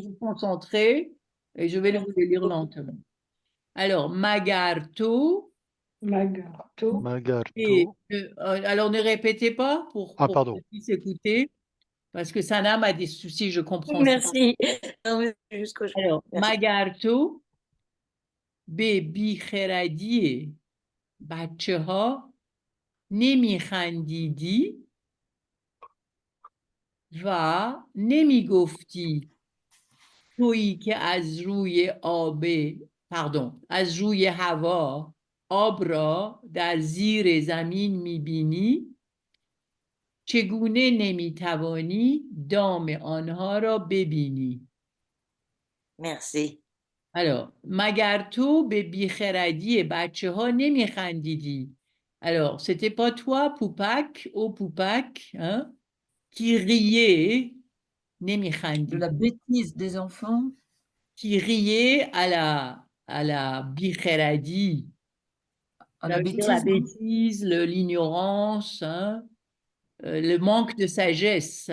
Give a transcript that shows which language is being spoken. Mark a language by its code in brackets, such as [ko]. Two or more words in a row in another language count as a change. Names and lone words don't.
[fr] vous concentrer et je vais vous le lire lentement. Alors, Magarto. [fa] Magarto. [fr] Et, [fa] Magarto. [fr] alors, ne répétez pas pour Pardon. qu'on puisse écouter, parce que Sanam a des soucis, je comprends ça. Merci. Non, mais jusqu'au jour. Alors, Merci. [fa] Magarto, به بیخردی بچه ها نمیخندیدی و نمیگفتی تویی که از روی از روی هوا آب را در زیر زمین میبینی چگونه نمیتوانی دام آنها را ببینی. [fr] Merci. Alors, [fa] مگر تو به بیخردی بچه ها نمیخندیدی. [fr] Alors, c'était pas toi, Poupac, au Poupac, hein, qui riait, De [fa] nemikhandi, [fr] la bêtise des enfants. qui riait à la bikheradi. À Ça la veut dire bêtise. la bêtise, l'ignorance, hein, le manque de sagesse.